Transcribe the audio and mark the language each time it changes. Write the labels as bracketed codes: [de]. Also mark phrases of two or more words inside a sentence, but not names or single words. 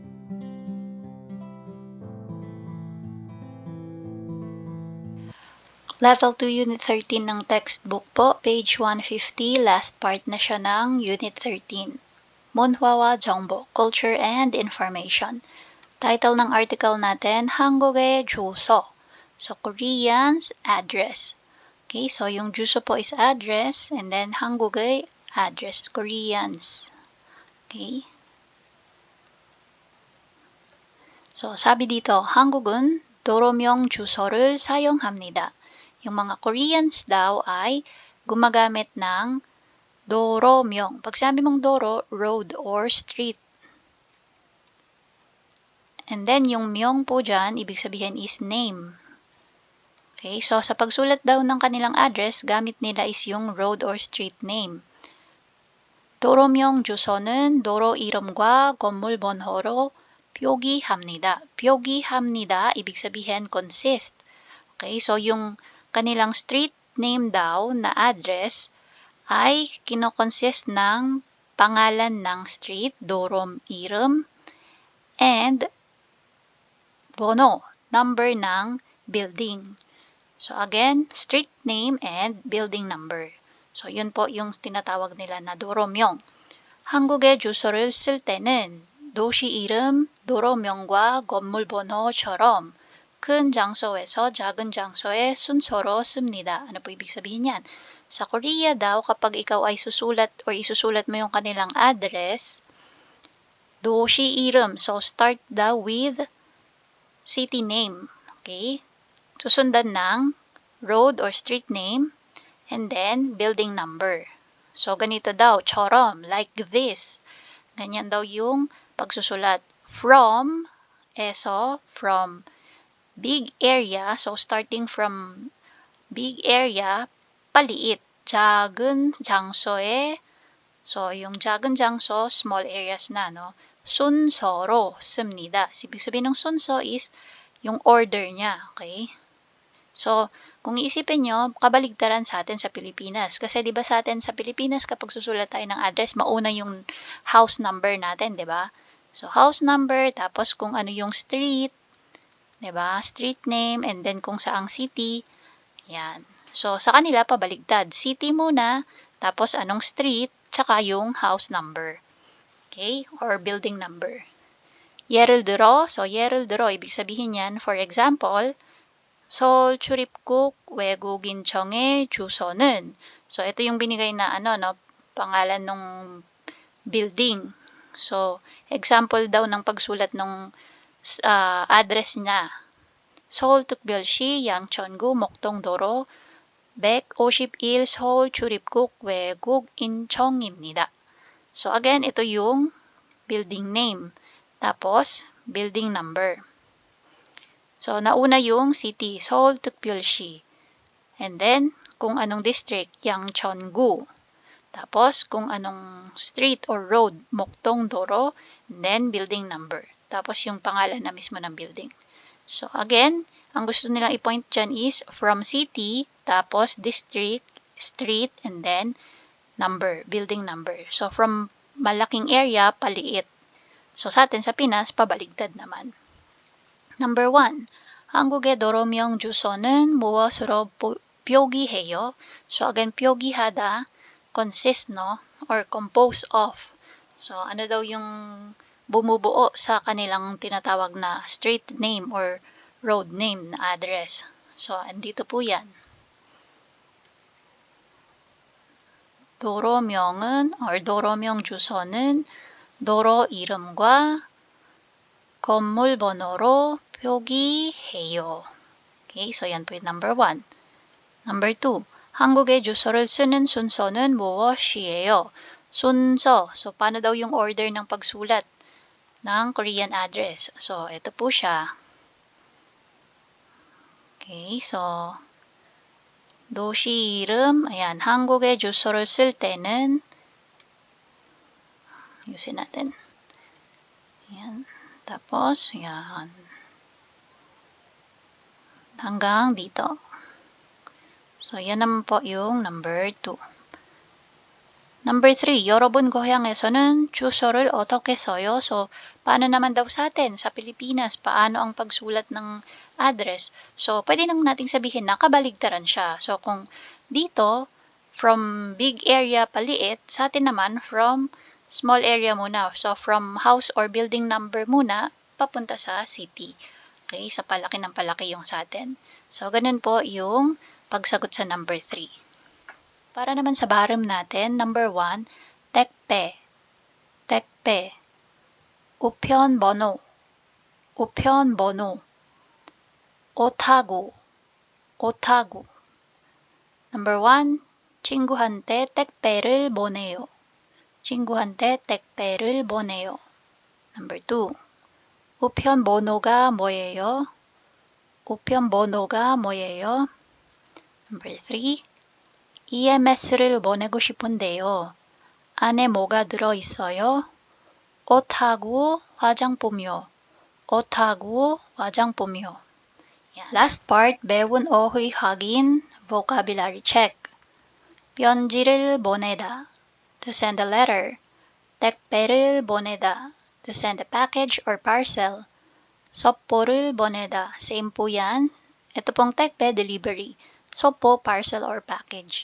[tl] Level 2 Unit 13 ng textbook po, page 150, last part na siya ng Unit 13. [ko] 문화와 정보, [en] Culture and Information. [tl] Title ng article natin, [ko] 한국의 주소. [en] So, Korean's address. Okay, so yung 주소 po is address, and then 한국의 address, Koreans. Okay. So, [tl] sabi dito, [ko] 한국은 도로명 주소를 사용합니다. [tl] Yung mga Koreans daw ay gumagamit ng 도로명. Pag sabi mong doro, [en] road or street. And then, [tl] yung myong po dyan, ibig sabihin is name. Okay, so sa pagsulat daw ng kanilang address, gamit nila is yung [en] road or street [tl] name. [ko] 도로명 주소는 도로 이름과 건물 번호로 표기합니다. 표기합니다, [tl] ibig sabihin consist. Okay, so yung kanilang [en] street name [tl] daw na address ay kinokonsist ng pangalan ng street, [ko] 도로 이름, and 번호, [tl] number ng building. [en] So again, street name and building number. [tl] So yun po yung tinatawag nila na 도로명. [ko] 한국의 주소를 쓸 때는 도시 이름, 도로명과 건물 번호처럼 큰 장소에서 작은 장소의 순서로 씁니다. [tl] Ano po ibig sabihin yan? Sa Korea daw, kapag ikaw ay susulat or isusulat mo yung kanilang address, 도시 이름. [en] So start daw with city name. Okay? [tl] Susundan ng [en] road or street name, [tl] and then [en] building number. So, [tl] ganito daw, [ko] 처럼, [en] like this. [tl] Ganyan daw yung pagsusulat. [en] From, from big area, so starting from big area, paliit. [ko] 작은 장소에, [tl] so yung [ko] 작은 장소, [en] small areas na, no? [ko] 순서로 씁니다. [tl] Ibig sabihin ng 순서 is yung order niya, okay? So, kung iisipin nyo, kabaligtaran sa atin sa Pilipinas. Kasi di ba sa atin sa Pilipinas, kapag susulat tayo ng address, mauna yung house number natin, di ba? So, [en] house number, [tl] tapos kung ano yung street, di ba? [en] Street name, and then [tl] kung saang city. Yan. So, sa kanila, pabaligtad. City muna, tapos anong street, tsaka yung [en] house number. Okay? Or building number. [ko] 예를 들어, so 예를 들어, [tl] ibig sabihin yan, [en] for example, [ko] 서울 출입국 외국인청의 주소는, [tl] so ito yung binigay na pangalan ng building. So example daw ng pagsulat ng address niya. [ko] 서울특별시 양천구 목동도로 151 서울 출입국 외국인청입니다. [en] So again, [tl] ito yung [en] building name. [tl] Tapos [en] building number. [tl] So, nauna yung city, 서울특별시. And then, kung anong district, 양천구. Tapos, kung anong [en] street or road, [tl] 목동도로. [en] And then, building number. [tl] Tapos, yung pangalan na mismo ng building. [en] So, again, [tl] ang gusto nilang i-point dyan is [en] from city, [tl] tapos district, [en] street, and then number, building number. [tl] So, from malaking area, paliit. So, sa atin sa Pinas, pabaligtad naman. [en] Number 1. [ko] 한국의 도로명 주소는 무엇으로 표기해요? [en] So again, 표기하다, consist, no? Or compose of. [tl] So ano daw yung bumubuo sa kanilang tinatawag na [en] street name or road name [tl] na address. So andito po yan. [ko] 도로명은 or 도로명 주소는 도로 이름과 건물 번호로 표기해요. [tl] Okay, so yan po yung number 1. [en] Number 2, [ko] 한국의 주소를 쓰는 순서는 무엇이에요? 순서. [tl] So, paano daw yung order ng pagsulat ng [en] Korean address? [tl] So, ito po siya. Okay, so, 도시 이름, ayan, 한국의 주소를 쓸 때는, ayusin natin. Ayan. Tapos, yan. Hanggang dito. So, yan naman po yung number 2. [en] Number 3, [ko] 여러분 고향에서는 주소를 어떻게 써요? [tl] So, paano naman daw sa atin sa Pilipinas? Paano ang pagsulat ng address? So, pwede nang nating sabihin na kabaligtaran siya. So, kung dito, [en] from big area [tl] paliit, sa atin naman [en] from small area [tl] muna. [en] So, from house or building number [tl] muna, papunta sa city. Okay, sa palaki ng palaki yung sa atin. So, ganun po yung pagsagot sa number 3. Para naman sa bottom natin, number 1, [ko] 택배, 택배, 우편번호, 우편번호, 오타고, 오타고. Number 1, 친구한테 택배를 보내요. 친구한테 택배를 보내요. Number 2, 우편번호가 뭐예요? 우편번호가 뭐예요? Number 3, EMS를 보내고 싶은데요. 안에 뭐가 들어있어요? 옷하고 화장품이요. 옷하고 화장품이요. [en] Last part, [ko] 배운 어휘 확인, [en] vocabulary check. [ko] 편지를 보내다, [en] to send a letter. [ko] 택배를 보내다, [en] to send a package or parcel. [ko] 섭보를 보내다, [tl] same po yan. Ito pong 택배, delivery. 섭보, [en] parcel or package.